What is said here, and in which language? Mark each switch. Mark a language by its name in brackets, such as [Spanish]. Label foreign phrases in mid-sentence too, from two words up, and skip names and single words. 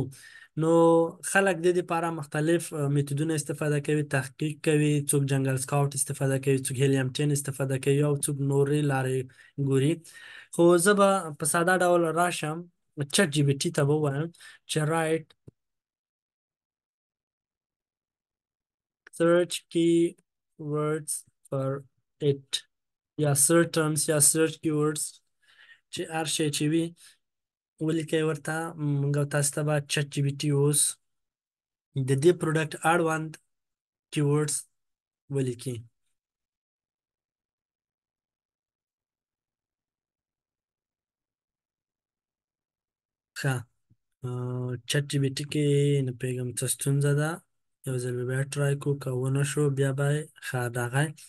[Pashto] نو خلک د دې لپاره مختلف میتودونه استفاده کوي، تحقیق کوي، څوک جنگل سکاوټ استفاده کوي، څوک هیلیم 10 استفاده کوي او څوک نورې لارې ګوري. خو زه به په ساده ډول راشم چټ جی پي ټي ته به ووایم چې رایټ [English] search keywords for it [Pashto] یا [English] search terms [Pashto] یا [English] search keywords [Pashto] چې هر شی چې وي ولیکئ ورته. موږ او تاسو ته به چټ جی پي ټي اوس د دې پروډکټ اړوند کیورډز ولیکي. ښه، چټ جی پي ټي کې نه پوهېږم څه ستونزه ده، یو ځل به بیا ټرای کړو، که ونه شو بیا به ښه راغی.